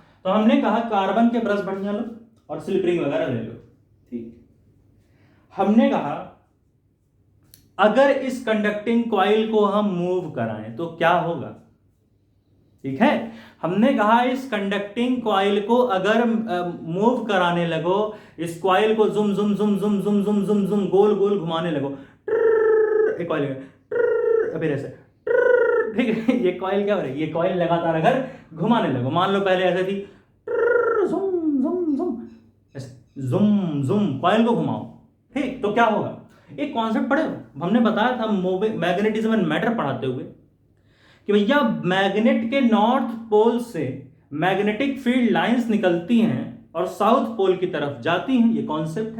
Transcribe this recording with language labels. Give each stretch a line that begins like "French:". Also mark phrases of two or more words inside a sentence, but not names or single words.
Hindi: तो हमने कहा कार्बन के ब्रश बढ़िया लो और
English: slip ring
Hindi: वगैरह ले लो, ठीक। हमने कहा अगर इस
English: conducting coil
Hindi: को हम मूव कराएं तो क्या होगा, ठीक है। हमने कहा इस
English: conducting coil
Hindi: को अगर मूव कराने लगो, इस कॉइल को जुम जुम जुम जुम जुम जुम जुम जुम गोल गोल घुमाने लगो, एक कॉइल फिर ऐसे, ठीक है। ये कॉइल क्या हो रही है, ये कॉइल लगातार अगर घुमाने लगो, मान लो पहले ऐसे थी, जुम जुम जुम, ऐसे जुम जुम कॉइल को घुमाओ, ठीक। तो क्या होगा, एक कॉन्सेप्ट पढ़े हमने बताया था
English: magnetism and matter
Hindi: पढ़ाते हुए कि भैया मैग्नेट के
English: north pole
Hindi: से
English: magnetic field lines
Hindi: निकलती हैं और
English: south pole
Hindi: की तरफ जाती हैं, ये कॉन्सेप्ट है।